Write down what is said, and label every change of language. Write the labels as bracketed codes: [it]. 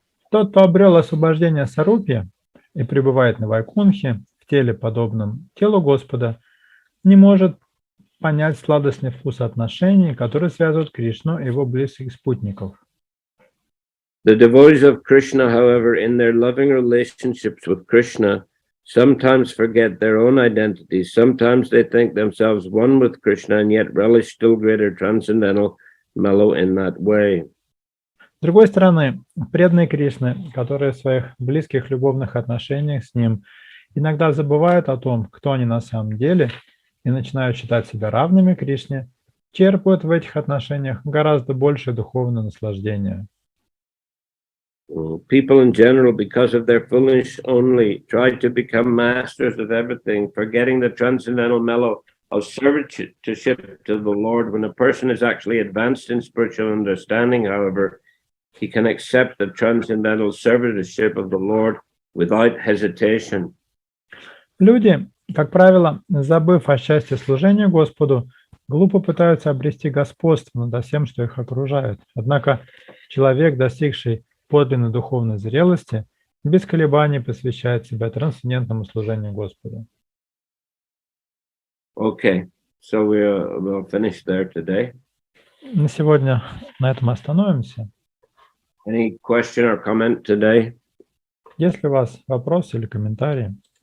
[ru] Тот, кто обрел освобождение Сарупья и пребывает на Вайкунхе в теле, подобном телу Господа, не может понять сладостный вкус отношений, которые связывают Кришну и его близких спутников. [en] The devotees of Krishna, however, in their loving relationships with Krishna, sometimes forget their own identity. Sometimes they think themselves one with Krishna and yet relish still greater transcendental mellow in that way. [ru] С другой стороны, преданные Кришны, которые в своих близких любовных отношениях с ним иногда забывают о том, кто они на самом деле, и начинают считать себя равными Кришне, черпают в этих отношениях гораздо больше духовного наслаждения. [en] People in general, because of their foolish only, try to become masters of everything, forgetting the transcendental mellow of servitude to the Lord. When a person is actually advanced in spiritual understanding, however, he can accept the transcendental servitorship of the Lord without hesitation. [ru] Люди, как правило, забыв о счастье служения Господу, глупо пытаются обрести господство над всем, что их окружает. Однако человек, достигший подлинной духовной зрелости, без колебаний посвящает себя трансцендентному служению Господу. [en] Okay, so we'll finish there today. [ru] На сегодня на этом остановимся. [en] Any question or comment today? [ru] Есть ли у вас вопросы или комментарии?